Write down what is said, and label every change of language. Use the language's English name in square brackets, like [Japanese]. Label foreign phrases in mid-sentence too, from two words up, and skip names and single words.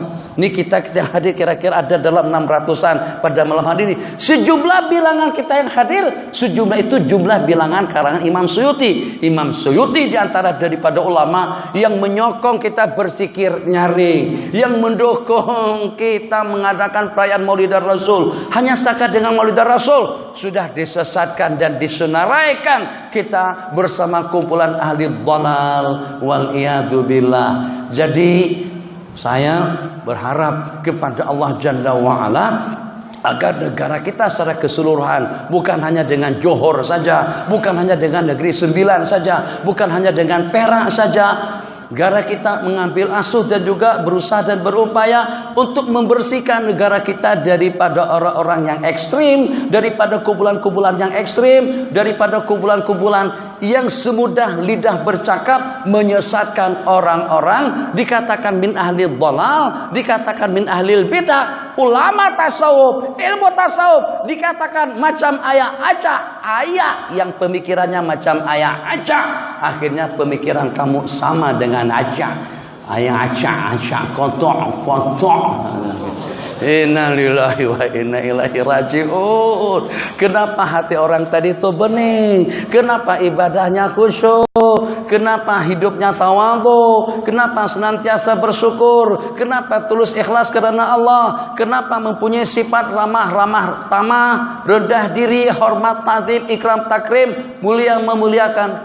[Malay] Ini kita hadir kira-kira ada dalam 600-an pada malam hari ini. Sejumlah bilangan kita yang hadir, sejumlah itu jumlah bilangan karangan Imam Suyuti. Imam Suyuti diantara daripada ulama yang menyokong kita berzikir nyaring, yang mendukung kita mengadakan perayaan Maulidan Rasul. Hanya setakat dengan Maulidan Rasul sudah disesatkan dan disenaraikan kita bersama kumpulan [Arabic] أهل الضلال والعياذ بالله. [Malay] Jadi saya berharap kepada [Arabic] الله جل وعلا [Malay] agar negara kita secara keseluruhan, bukan hanya dengan Johor saja, bukan hanya dengan Negeri Sembilan saja, bukan hanya dengan Perak saja, negara kita mengambil asuh dan juga berusaha dan berupaya untuk membersihkan negara kita daripada orang-orang yang ekstrim, daripada kumpulan-kumpulan yang ekstrim, daripada kumpulan-kumpulan yang semudah lidah bercakap menyesatkan orang-orang, dikatakan [Arabic] من أهل الضلال, [Malay] dikatakan [Arabic] من أهل البدعة. [Malay] Ulama tasawuf, ilmu tasawuf dikatakan macam ayah acak, ayah yang pemikirannya macam ayah acak, akhirnya pemikiran kamu sama dengan acak. Ayah acak kotok. [Arabic] إنا لله وإنا إليه راجعون. [Malay] Kenapa hati orang tadi itu bening? Kenapa ibadahnya khusyuk? Kenapa hidupnya tawadhu? Kenapa senantiasa bersyukur? Kenapa tulus ikhlas karena Allah? Kenapa mempunyai sifat ramah tamah, rendah diri, hormat, tazim, ikram, takrim, mulia memuliakan?